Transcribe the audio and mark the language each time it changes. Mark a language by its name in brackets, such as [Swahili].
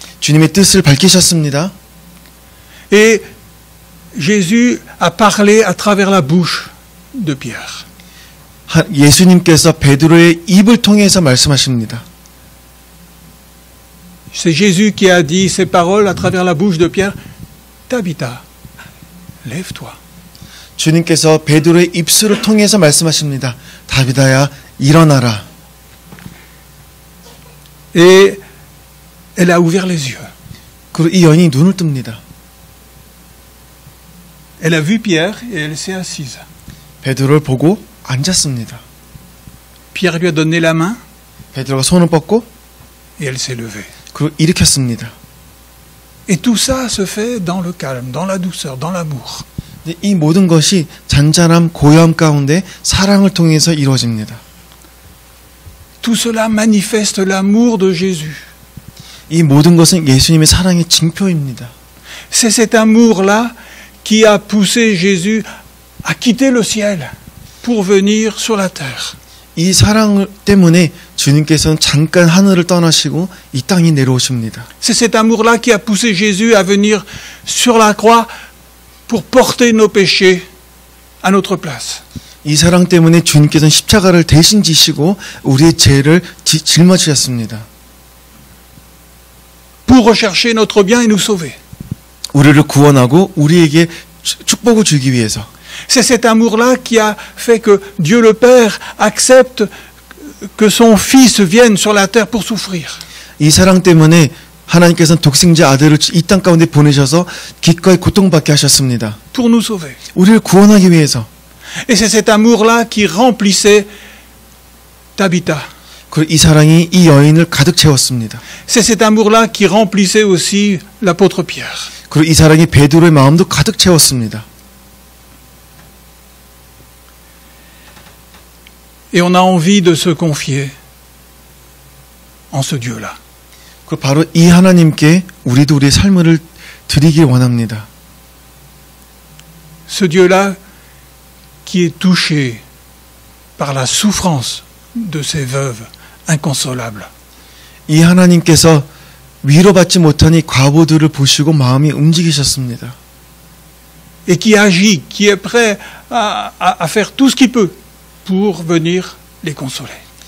[Korean] 주님의 뜻을 밝히셨습니다. [French] Et Jésus a parlé à travers la bouche de Pierre. [Korean] 예수님께서 베드로의 입을 통해서 말씀하십니다. [French] C'est Jésus qui a dit ces paroles à travers la bouche de Pierre. Tabitha, lève-toi. [Korean] 주님께서 베드로의 입술을 통해서 말씀하십니다. 다비다야, 일어나라. [French] Et elle a ouvert les yeux. [Korean] 그리고 이 여인이 눈을 뜹니다. [French] Elle a vu Pierre et elle s'est assise. [Korean] 베드로를 보고 앉았습니다. [French] Pierre lui a donné la main [Korean] 베드로가 손을 뻗고 [French] et elle s'est levée. [Korean] 그리고 일으켰습니다. [French] Et tout ça se fait dans le calme, dans la douceur, dans l'amour. [Korean] 이 모든 것이 잔잔함, 고요함 가운데 사랑을 통해서 이루어집니다. [French] Tout cela manifeste l'amour de Jésus. [Korean] 이 모든 것은 예수님의 사랑의 징표입니다. [French] C'est cet amour-là qui a poussé Jésus à quitter le ciel pour venir sur la terre. [Korean] 이 사랑 때문에 주님께서는 잠깐 하늘을 떠나시고 이 땅에 내려오십니다. [French] C'est cet amour-là qui a poussé Jésus à venir sur la croix pour porter nos péchés à notre place. [Korean] 이 사랑 때문에 주님께서는 십자가를 대신 지시고 우리의 죄를 짊어지셨습니다. [French] Pour rechercher notre bien et nous sauver. [Korean] 우리를 구원하고 우리에게 축복을 주기 위해서. [French] C'est cet amour-là qui a fait que Dieu le Père accepte que son Fils vienne sur la terre pour souffrir. [Korean] 이 사랑 때문에 하나님께서는 독생자 아들을 이 땅 가운데 보내셔서 기꺼이 고통받게 하셨습니다. [French] Pour nous sauver. [Korean] 우리를 구원하기 위해서. [French] Et c'est cet amour-là qui remplissait Tabitha. [Korean] 그리고 이 사랑이 이 여인을 가득 채웠습니다. [French] C'est cet amour-là qui remplissait aussi l'apôtre Pierre. [Korean] 그리고 이 사랑이 베드로의 마음도 가득 채웠습니다. [French] Et on a envie de se confier en ce Dieu-là. [Korean] 그 바로 이 하나님께 우리도 우리의 삶을 드리길 원합니다. [French] Ce Dieu-là qui est touché par la souffrance de ces veuves inconsolables. [Korean] 이 하나님께서 위로받지 못한 이 과부들을 보시고 마음이 움직이셨습니다. [French] Et qui agit, qui est prêt à faire tout ce qu'il peut pour venir les consoler.